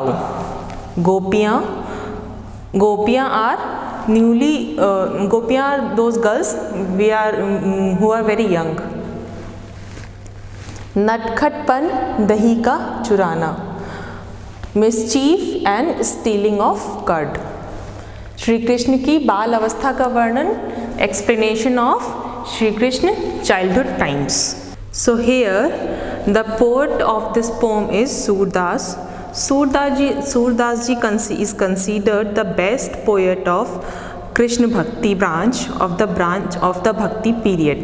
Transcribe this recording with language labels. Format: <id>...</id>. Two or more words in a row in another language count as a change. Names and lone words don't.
<en>Gopiyan are those girls who are very young.</en> <hi>नटखटपन दही का चुराना,</hi> <en>mischief and stealing of curd.</en> <hi>श्री कृष्ण की बाल अवस्था का वर्णन,</hi> <en>explanation of Shri Krishna childhood times. So here the poet of this poem is Surdas. Surdas ji is considered the best poet of Krishna Bhakti branch of the Bhakti period.</en>